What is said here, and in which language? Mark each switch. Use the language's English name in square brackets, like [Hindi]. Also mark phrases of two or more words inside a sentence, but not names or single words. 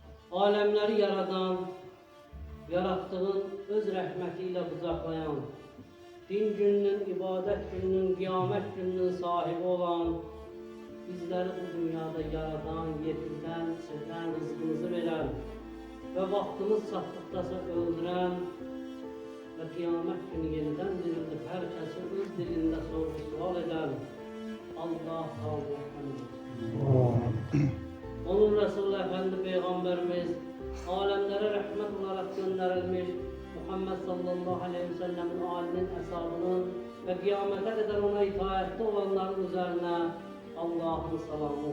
[Azerbaijani] alemleri yaradan, yarattığın öz rəhmətiyle qucaqlayan, din gününün, ibadət gününün, qiyamət gününün sahibi olan, bizləri bu dünyada yaradan, yetirdən, içirdən, rızkımızı veren ve vaxtımız çatdıqdasa öldürən ve qiyamət günü yeniden dirildib hər kəsi öz dilində sorğu-sual edən Allah [Turkish] onun Resulü Efendi Peygamberimiz alemlere rahmet olarak gönderilmiş Muhammed sallallahu aleyhi ve sellemin alinin hesabının ve kıyamete kadar ona itaatli olanların üzerine Allah'ın salamı.